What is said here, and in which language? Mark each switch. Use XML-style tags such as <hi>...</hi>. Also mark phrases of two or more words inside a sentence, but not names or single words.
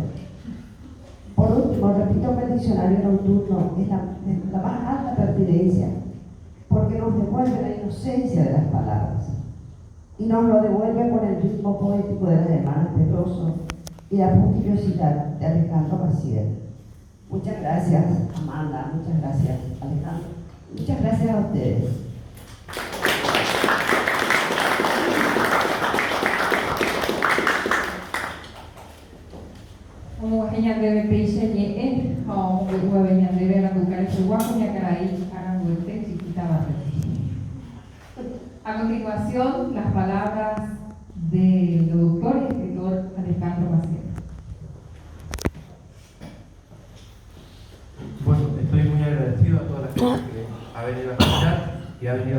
<es>Por último, repito que el diccionario nocturno es la más alta pertinencia, porque nos devuelve la inocencia de las palabras y nos lo devuelve con el ritmo poético de las hermanas Pedroso y la puntillosidad de Alejandro Maciel. Muchas gracias, Amanda. Muchas gracias, Alejandro. Muchas gracias a ustedes.</es> <gn>Ñandebe peixe ñe'ẽ ha omombe'uave ñandéve Randukáre chegua kuñakarai aranguete chiquita Barreti.</gn> <es>A continuación, las palabras del doctor y escritor Alejandro Maciel. Bueno, estoy muy agradecido a toda la gente que ha venido a escuchar y</es>